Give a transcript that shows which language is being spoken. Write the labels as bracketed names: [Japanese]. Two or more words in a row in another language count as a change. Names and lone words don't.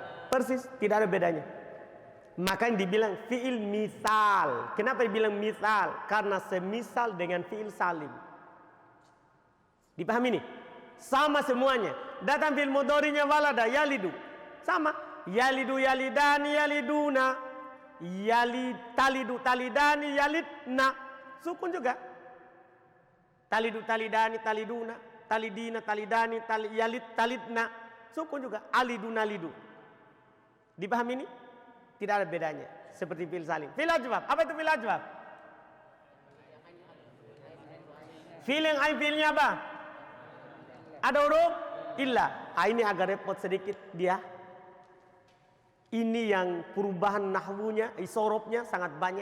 [Indonesian] persis, tidak ada bedanya. Makanya dibilang [Arabic] فعل مثال. [Indonesian] Kenapa dibilang misal? Karena semisal dengan [Arabic] فعل سالم. [Indonesian] Dipahami nih? Sama semuanya. Datang fi'il mudhari'nya [Arabic] ولد يلد. [Indonesian] Sama. [Arabic] يلد يلدان يلدون تلد تلدان يلدن. [Indonesian] Sukun juga. [Arabic] تلد تلدان تلدون. تلدين تلدان تلدن. [Indonesian] Sukun juga. [Arabic] ألد نلد. [Indonesian] Dipahami nih? Tidak ada bedanya. Seperti [Arabic] فعل سالم. فعل أجوف. [Indonesian] Apa itu [Arabic] فعل أجوف? [Indonesian] Fi'il yang ain fi'ilnya apa? Ada [Arabic] حرف علة. [Indonesian] Ini agak repot sedikit dia. Ini yang perubahan nahwunya, isorobnya sangat banyak.